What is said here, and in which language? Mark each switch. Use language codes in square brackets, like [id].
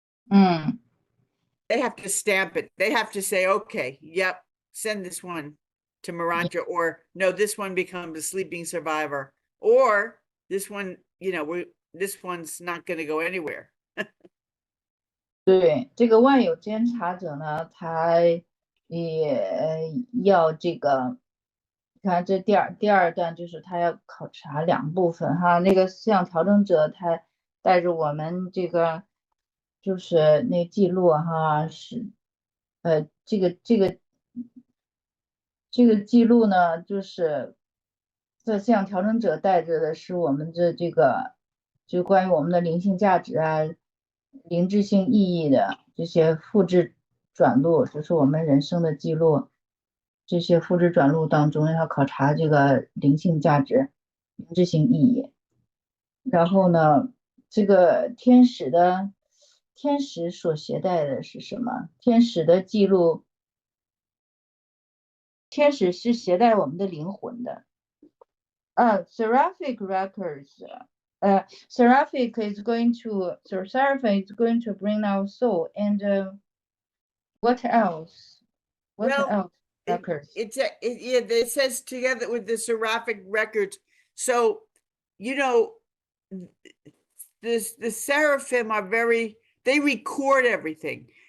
[en] They have to stamp it. They have to say, okay, yep, send this one to Urantia, or no, this one becomes a sleeping survivor, or this one, this one's not going to go anywhere. [zh] 对，这个万有监察者呢，他也要这个，看这第二段就是他要考察2部分哈，那个思想调整者他带着我们这个就是那记录哈，是这个记录呢，就是这思想调整者带着的是我们的这个就关于我们的灵性价值啊。灵智性意义的这些复制转录，就是我们人生的记录，这些复制转录当中要考察这个灵性价值、灵智性意义。然后呢，这个天使所携带的是什么？天使的记录，天使是携带我们的灵魂的。 [en] Seraphic records. Seraphim is going to bring our soul, and what else? Records. It says together with the seraphic records. So, the seraphim are they record everything.